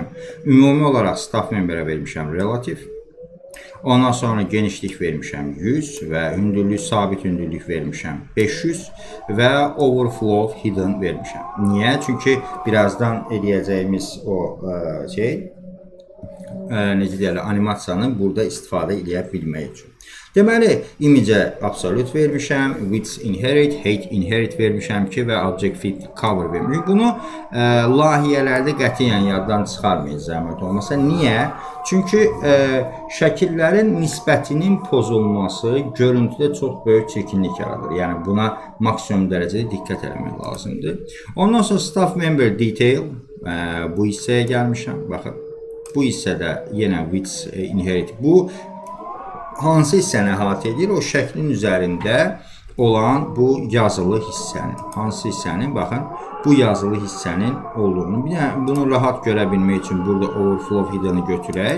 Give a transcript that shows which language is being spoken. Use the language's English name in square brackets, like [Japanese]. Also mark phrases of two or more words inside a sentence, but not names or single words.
[Azerbaijani] Ümumi olaraq [English] staff memberə [Azerbaijani] vermişəm relative. Ondan sonra genişlik vermişəm 100 və hündürlük, sabit hündürlük vermişəm 500 və [English] overflow hidden [Azerbaijani] vermişəm. Niyə? Çünki birazdan eləyəcəyimiz o necə deyirlər, animasiyanı burada istifadə edə bilmək üçün. Deməli, imicə absolute vermişəm, [English] width inherit, height inherit [Azerbaijani] vermişəm ki, və [English] object fit cover [Azerbaijani] vermişəm. Bunu layihələrdə qətiyyən yaddan çıxarmayın, zəhmət olmasa. Niyə? Çünki şəkillərin nisbətinin pozulması görüntüdə çox böyük çirkinlik yaradır. Yəni, buna maksimum dərəcədə diqqət etmək lazımdır. Ondan sonra [English] staff member detail, [Azerbaijani] bu hissəyə gəlmişəm. Baxın, bu hissədə yenə [English] width inherit. [Azerbaijani] Bu hansı hissəni əhatə edir? O şəklin üzərində olan bu yazılı hissənin. Hansı hissənin? Baxın, bu yazılı hissənin olduğunu. Bir də bunu rahat görə bilmək üçün burada [English] overflow hidden'ı [Azerbaijani] götürək.